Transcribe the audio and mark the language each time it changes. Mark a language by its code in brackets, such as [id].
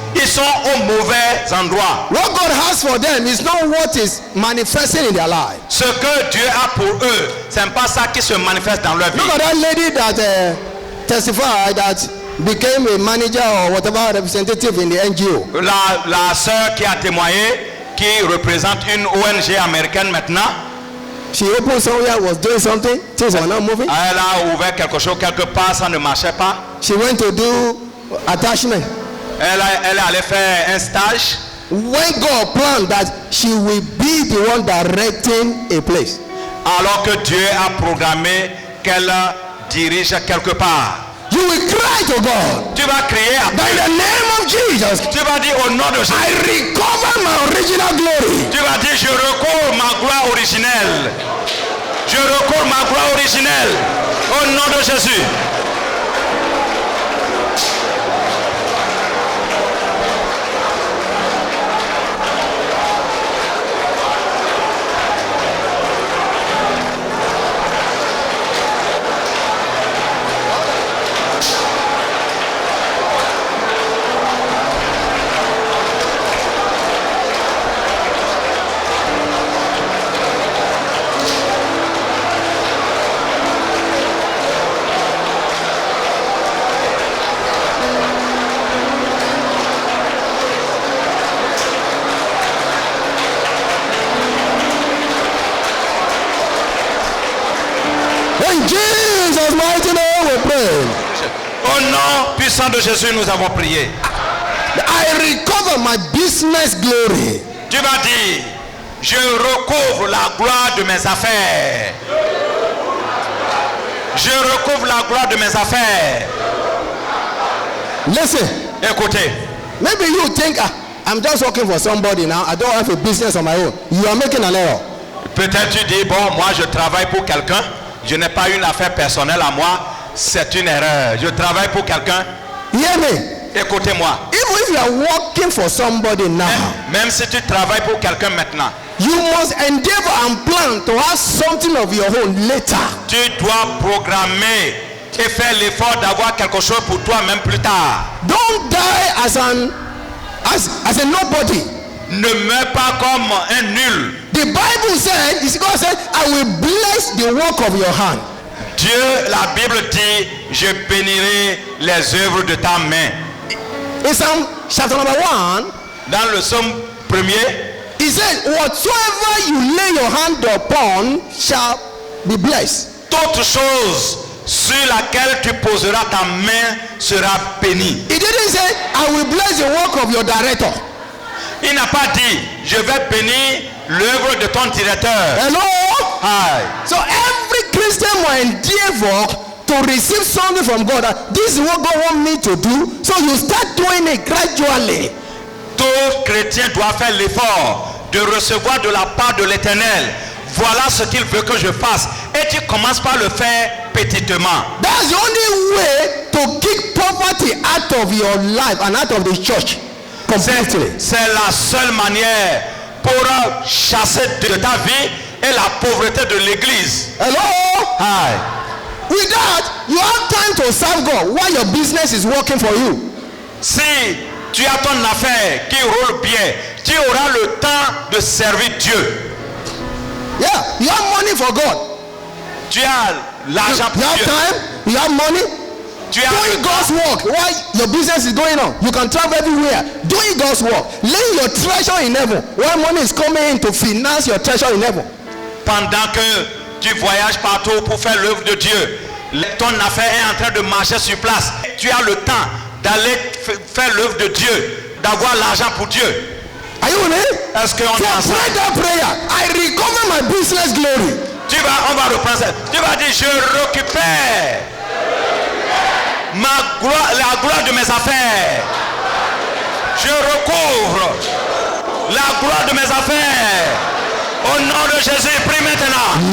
[fr] Ils sont au mauvais endroit. [en] What God has for them is not what is manifesting in their life. [fr] Ce que Dieu a pour eux, ce n'est pas ça qui se manifeste dans leur vie. [en] Look at that lady that testified that became a manager or whatever representative in the NGO. [fr] La sœur qui a témoigné, qui représente une ONG américaine maintenant, [en] She opened somewhere, was doing something, things were not moving. [fr] elle a ouvert quelque chose quelque part, ça ne marchait pas. [en] She went to do attachment. [fr] Elle allait faire un stage. [en] When God planned that she will be the one directing a place. [fr] Alors que Dieu a programmé qu'elle dirige quelque part. [en] You will cry to God. [fr] Tu vas crier à [en] By the name of Jesus, [fr] Tu vas dire au nom de Jésus. [en] I recover my original glory. [fr] Tu vas dire je recouvre ma gloire originelle. Je recouvre ma gloire originelle. Au nom de Jésus. [en] In Jesus' mighty name we pray. [fr] Au nom puissant de Jésus, nous avons prié. [en] I recover my business glory. [fr] Tu vas dire, je recouvre la gloire de mes affaires. Je recouvre la gloire de mes affaires. [en] Listen, [fr] Écoutez, [en] maybe you think I'm just working for somebody now. I don't have a business on my own. You are making an error. [fr] peut-être tu dis, bon, moi je travaille pour quelqu'un, je n'ai pas une affaire personnelle à moi, c'est une erreur. Je travaille pour quelqu'un. [en] Hear me. [fr] Écoutez-moi. [en] Even if you are working for somebody now, [fr] Même si tu travailles pour quelqu'un maintenant, [en] you must endeavor and plan to have something of your own later. [fr] tu dois programmer et faire l'effort d'avoir quelque chose pour toi-même plus tard. [en] Don't die as a nobody. [fr] Ne meurs pas comme un nul. [en] The Bible said, God said, I will bless the work of your hand. [fr] Dieu, la Bible dit, je bénirai les œuvres de ta main. [en] In Psalm chapter number 1, [fr] Dans le psaume 1er, [en] he said, whatsoever you lay your hand upon shall be blessed. [fr] toute chose sur laquelle tu poseras ta main sera bénie. [en] He didn't say, I will bless the work of your director. [fr] Il n'a pas dit, je vais bénir l'œuvre de ton directeur. [en] Hello? Aye. So every Christian will endeavor to receive something from God. This is what God wants me to do. So you start doing it gradually. [fr] Tout chrétien doit faire l'effort de recevoir de la part de l'Éternel. Voilà ce qu'il veut que je fasse. Et tu commences par le faire petitement. [en] That's the only way to kick poverty out of your life and out of the church. Completely. [fr] C'est la seule manière pour chasser de ta vie et la pauvreté de l'église. [en] Hello? Aye. With that, you have time to serve God while your business is working for you. [fr] Si tu as ton affaire qui roule bien, tu auras le temps de servir Dieu. [en] Yeah, you have money for God. [fr] Tu as l'argent [en] You [fr] pour [en] have [fr] Dieu. [en] time, you have money. [fr] Tu as [en] Doing God's work while your business is going on. You can travel everywhere. Doing God's work. Laying your treasure in heaven. While money is coming in to finance your treasure in heaven. [fr] Pendant que tu voyages partout pour faire l'œuvre de Dieu, ton affaire est en train de marcher sur place. Tu as le temps d'aller faire l'œuvre de Dieu, d'avoir l'argent pour Dieu. [en] Are you with me? [fr] Est-ce qu'on [en] So [fr] est ensemble? [en] pray that prayer. I recover my business glory. [fr] On va reprendre ça. Tu vas dire, je récupère ma gloire, la gloire de mes affaires. Je recouvre la gloire de mes affaires. Au nom de Jésus, prie maintenant.